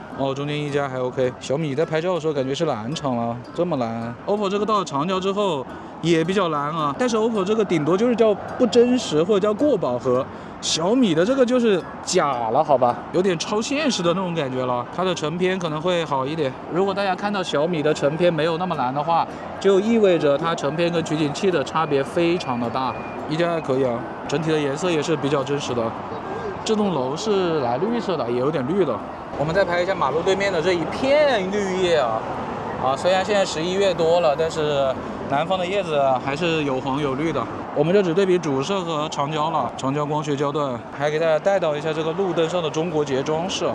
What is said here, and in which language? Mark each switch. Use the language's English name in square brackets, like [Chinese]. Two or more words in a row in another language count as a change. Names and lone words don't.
[Chinese] 哦，中間一加還 OK。小米在拍照的時候感覺是藍場了，這麼藍。OPPO 這個到了長焦之後也比較藍啊，但是 OPPO 這個頂多就是叫不真實或者叫過飽和，小米的這個就是假了，好吧，有點超現實的那種感覺了。它的成片可能會好一點。如果大家看到小米的成片沒有那麼藍的話，就意味着它成片跟取景器的差別非常的大。一加還可以啊，整體的顏色也是比較真實的。這棟樓是藍綠色的，也有點綠的。我們再拍一下馬路對面的這一片綠葉啊，雖然現在11月多了，但是南方的葉子還是有黃有綠的。我們就只對比主攝和長焦了，長焦光學焦段，還給大家帶到一下這個路燈上的中國結裝飾。